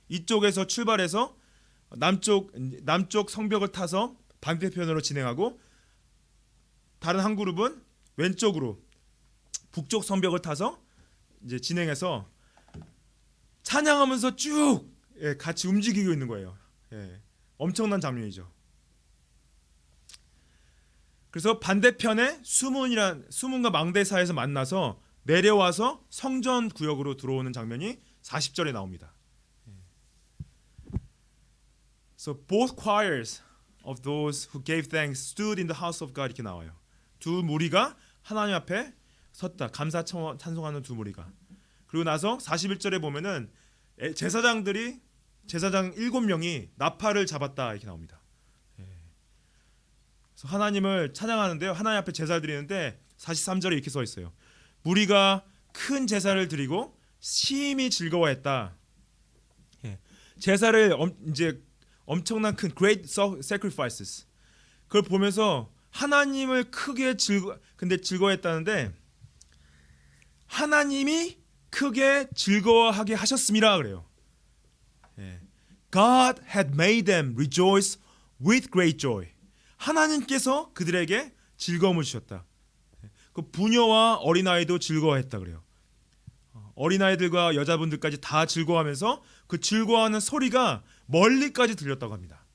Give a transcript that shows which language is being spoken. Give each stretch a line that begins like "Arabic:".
Korean: 이쪽에서 출발해서 남쪽 성벽을 타서 반대편으로 진행하고 다른 한 그룹은 왼쪽으로 북쪽 성벽을 타서 이제 진행해서 찬양하면서 쭉 같이 움직이고 있는 거예요. 엄청난 장면이죠. 그래서 반대편에 수문과 망대 사이에서 만나서 내려와서 성전 구역으로 들어오는 장면이 40절에 나옵니다.
English: So both choirs of those who gave thanks stood in the house of God
Korean: 이렇게 나와요. 두 무리가 하나님 앞에 섰다. 감사 찬송하는 두 무리가. 그리고 나서 41절에 보면은 제사장 7명이 나팔을 잡았다 이렇게 나옵니다. 그래서 하나님을 찬양하는데요. 하나님 앞에 제사를 드리는데 43절에 이렇게 써 있어요. 무리가 큰 제사를 드리고 심히 즐거워했다. 제사를 이제 엄청난 큰
English: great sacrifices.
Korean: 그걸 보면서 하나님을 크게 즐거워했다는데 하나님이 크게 즐거워하게 하셨습니다 그래요.
English: God had made them rejoice with great joy.
Korean: 하나님께서 그들에게 즐거움을 주셨다. 그 부녀와 어린아이도 즐거워했다 그래요. 어린아이들과 여자분들까지 다 즐거워하면서 그 즐거워하는 소리가 멀리까지 들렸다고 합니다.